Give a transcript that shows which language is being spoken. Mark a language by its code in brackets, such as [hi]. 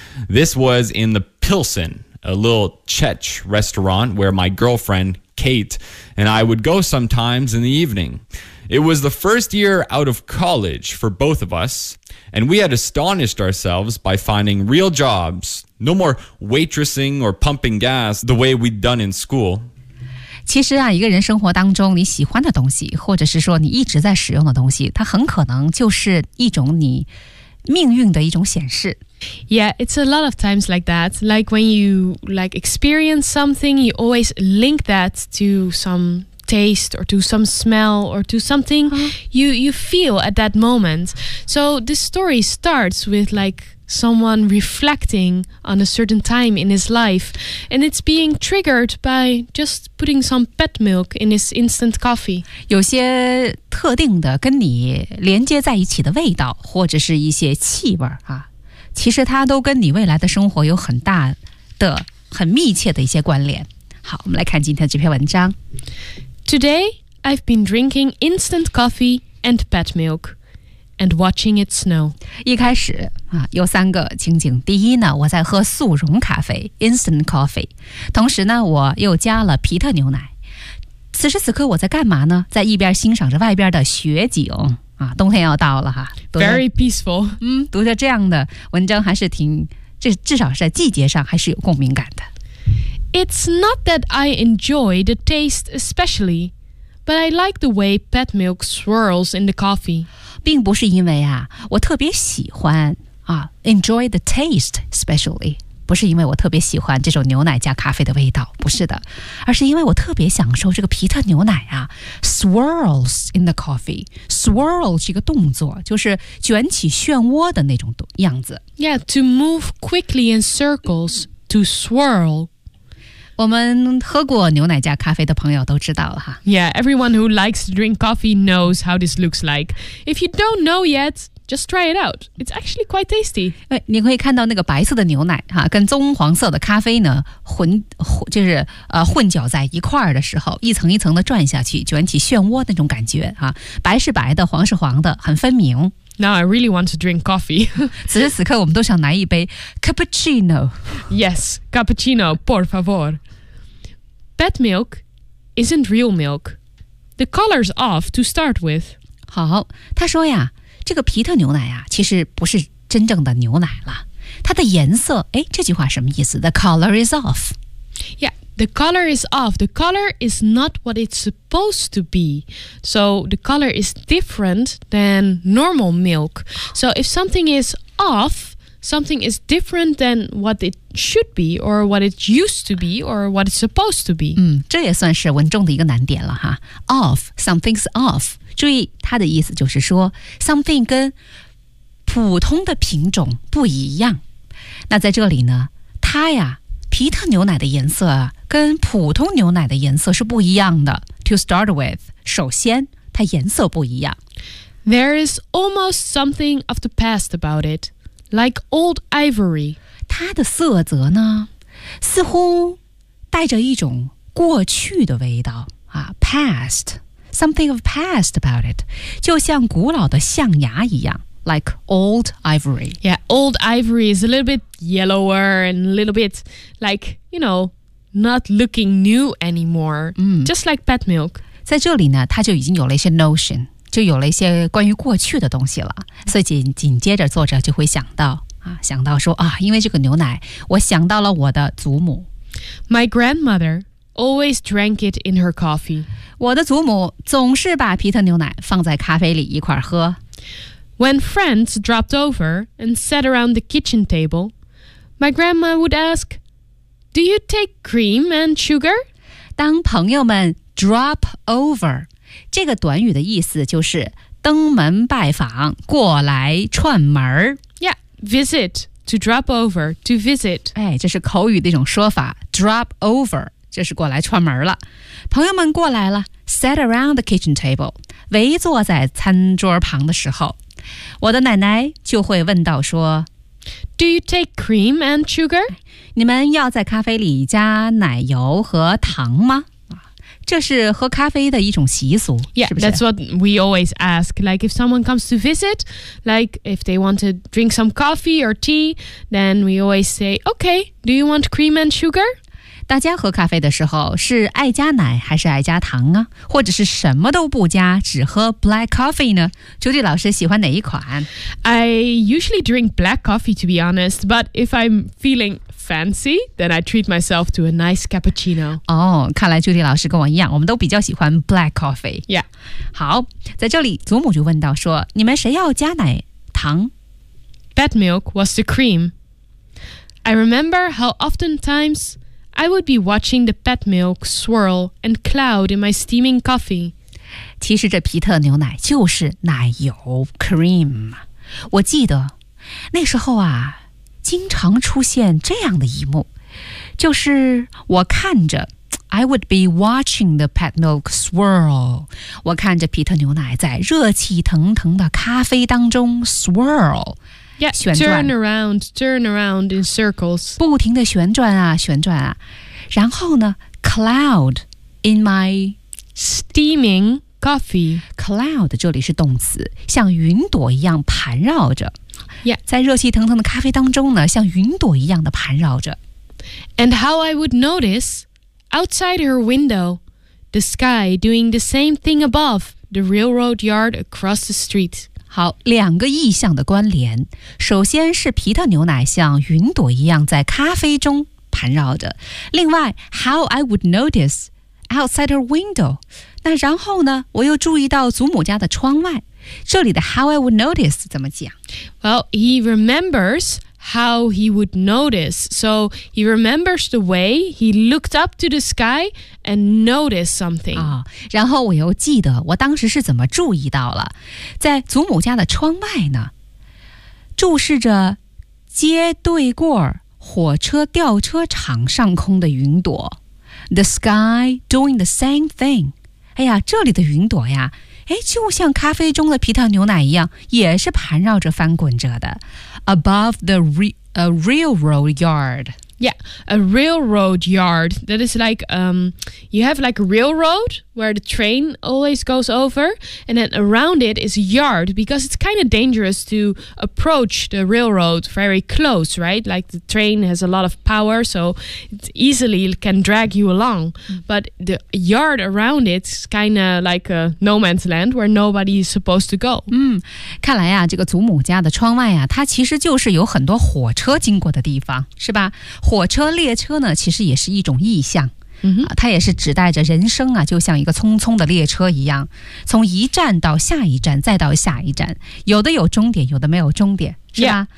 [en] This was in the Pilsen, a little Czech restaurant where my girlfriend, Kate, and I would go sometimes in the evening. It was the first year out of college for both of us, and we had astonished ourselves by finding real jobs. No more waitressing or pumping gas the way we'd done in school. [zh] 其实啊，一个人生活当中你喜欢的东西，或者是说你一直在使用的东西，它很可能就是一种你命运的一种显示。 [en] Yeah, it's a lot of times like that. Like when you like experience something, you always link that to some... taste or to some smell or to something you feel at that moment. So this story starts with like someone reflecting on a certain time in his life and it's being triggered by just putting some pet milk in his instant coffee. [zh] 有些特定的跟你连接在一起的味道或者是一些气味啊，其实它都跟你未来的生活有很大的很密切的一些关联。好，我们来看今天这篇文章。 [en] Today, I've been drinking instant coffee and pet milk and watching it snow. [zh] 一开始、啊、有三个情景。第一呢，我在喝速溶咖啡 [en] instant coffee, [zh] 同时呢，我又加了皮特牛奶。此时此刻我在干嘛呢？在一边欣赏着外边的雪景、啊、冬天要到了哈。 [en] Very peaceful. [zh] 读着这样的文章还是挺，至少是在季节上还是有共鸣感的。 [en] It's not that I enjoy the taste especially, but I like the way pet milk swirls in the coffee. [zh] 并不是因为啊，我特别喜欢啊 [en] enjoy the taste especially, [zh] 不是因为我特别喜欢这种牛奶加咖啡的味道，不是的，而是因为我特别享受这个皮特牛奶啊 [en] swirls in the coffee. [zh] Swirl 是一个动作，就是卷起漩涡的那种样子。 [en] Yeah, to move quickly in circles, to swirl. [zh] 我们喝过牛奶加咖啡的朋友都知道了哈。 [en] Yeah, everyone who likes to drink coffee knows how this looks like. If you don't know yet, just try it out. It's actually quite tasty. [zh] 你可以看到那个白色的牛奶哈，跟棕黄色的咖啡呢 混搅在一块儿的时候，一层一层的转下去，卷起漩涡那种感觉哈，白是白的，黄是黄的，很分明。 [en] Now I really want to drink coffee. [zh] 此时此刻我们都想来一杯 cappuccino. [en] Yes, cappuccino, [es] por favor. [en] Pet milk isn't real milk. The color's off to start with. [zh] 好，他说呀，这个皮特牛奶呀，其实不是真正的牛奶了。它的颜色，哎，这句话什么意思？ [en] The color is off. Yeah, the color is off. The color is not what it's supposed to be. So the color is different than normal milk. So if something is off, something is different than what it should be or what it used to be or what it's supposed to be. [zh] 这也算是文中的一个难点了哈。 [en] Off, something's off. [zh] 注意它的意思就是说 something 跟普通的品种不一样。那在这里呢，它呀皮特牛奶的颜色跟普通牛奶的颜色是不一样的。 [en] To start with, [zh] 首先它颜色不一样。 [en] There is almost something of the past about it, like old ivory. [zh] 它的色泽呢，似乎带着一种过去的味道啊 ，past [en] something of past about it. [zh] 就像古老的象牙一样。 [en] Like old ivory. Yeah, old ivory is a little bit yellower and a little bit like, you know, not looking new anymore.、Just like pet milk. [zh] 在这里呢他就已经有了一些 notion, 就有了一些关于过去的东西了。所以 紧接着作者就会想到、想到说啊，因为这个牛奶我想到了我的祖母。 [en] My grandmother always drank it in her coffee. [zh] 我的祖母总是把皮特牛奶放在咖啡里一块喝。 [en] When friends dropped over and sat around the kitchen table, my grandma would ask, Do you take cream and sugar? [zh] 当朋友们 drop over, 这个短语的意思就是登门拜访，过来串门。 [en] Yeah, visit, to drop over, to visit. [zh] 哎，这是口语的一种说法， drop over, 这是过来串门了。朋友们过来了， [en] sat around the kitchen table, [zh] 围坐在餐桌旁的时候。我的奶奶就会问到说 [en] Do you take cream and sugar? [zh] 你们要在咖啡里加奶油和糖吗？这是喝咖啡的一种习俗。 [en] Yeah, [zh] 是不是？ [en] That's what we always ask. Like if someone comes to visit, like if they want to drink some coffee or tea, then we always say, Okay, do you want cream and sugar? [zh] 大家喝咖啡的时候是爱加奶还是爱加糖啊？或者是什么都不加只喝 black coffee 呢？朱迪老师喜欢哪一款？ [en] I usually drink black coffee to be honest, but if I'm feeling fancy, then I treat myself to a nice cappuccino. [zh] 哦，看来朱迪老师跟我一样，我们都比较喜欢 black coffee. [en] Yeah. [zh] 好，在这里祖母就问到说，你们谁要加奶糖？ [en] Pet milk was the cream. I remember how oftentimes... I would be watching the pet milk swirl and cloud in my steaming coffee. [zh] 其实这皮特牛奶就是奶油 cream. 我记得那时候啊，经常出现这样的一幕，就是我看着 [en] I would be watching the pet milk swirl. [zh] 我看着皮特牛奶在热气腾腾的咖啡当中 swirl. [en] Yeah, turn around in circles. [zh] 不停地旋转啊，旋转啊。然后呢 , [en] cloud in my steaming coffee. [zh] Cloud 这里是动词，像云朵一样盘绕着。 [en] Yeah. [zh] 在热气腾腾的咖啡当中呢，像云朵一样的盘绕着。 [en] And how I would notice, outside her window, the sky doing the same thing above the railroad yard across the street. [zh] 好，两个意象的关联。首先是皮特牛奶像云朵一样在咖啡中盘绕着。另外 , [en] how I would notice outside her window。 [zh] 那然后呢我又注意到祖母家的窗外。这里的 [en] how I would notice [zh] 怎么讲 [en] ?Well, he remembers how he would notice. So he remembers the way he looked up to the sky and noticed something.、 [zh] 哦、然后我又记得我当时是怎么注意到了。在祖母家的窗外呢注视着街对过火车吊车厂上空的云朵。 [en] The sky doing the same thing. [zh] 哎呀这里的云朵呀哎，就像咖啡中的皮特牛奶一样，也是盘绕着、翻滚着的。 [en] Above the railroad yard, yeah, a railroad yard. That is like you have like a railroad where the train always goes over, and then around it is a yard because it's kind of dangerous to approach the railroad very close, right? Like the train has a lot of power, so it easily can drag you along. But the yard around it is kind of like a no man's land where nobody is supposed to go. [zh] 看来呀，这个祖母家的窗外呀，它其实就是有很多火车经过的地方，是吧？火车、列车呢，其实也是一种意象。 Mm-hmm. 它也是指代着人生啊，就像一个匆匆的列车一样，从一站到下一站，再到下一站，有的有终点，有的没有终点，是吧